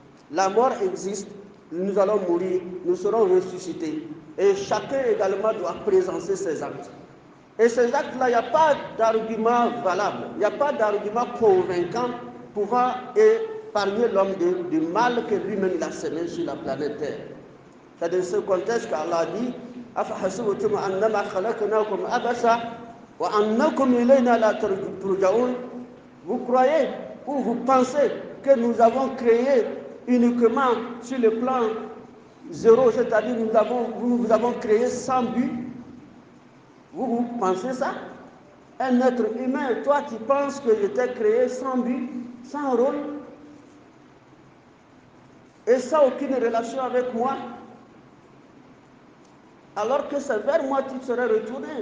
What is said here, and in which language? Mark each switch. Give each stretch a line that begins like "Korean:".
French: La mort existe, nous allons mourir, nous serons ressuscités. Et chacun également doit présenter ses actes. Et ces actes-là, il n'y a pas d'argument valable, il n'y a pas d'argument convaincant pouvant épargner l'homme du mal que lui-même il a semé sur la planète Terre. C'est dans ce contexte qu'Allah dit
Arabic: أَفَحَسِبْتُمْ أَنَّمَا خَلَقْنَاكُمْ عَبَثًا وَأَنَّكُمْ إِلَيْنَا لَا تُرْجَعُونَ.
French: Vous croyez ou vous pensez que nous avons créé uniquement sur le plan zéro, c'est-à-dire nous vous avons créé sans but? Vous pensez ça? Un être humain, toi tu penses que je t'ai créé sans but, sans rôle, et sans aucune relation avec moi, alors que c'est vers moi que tu serais retourné.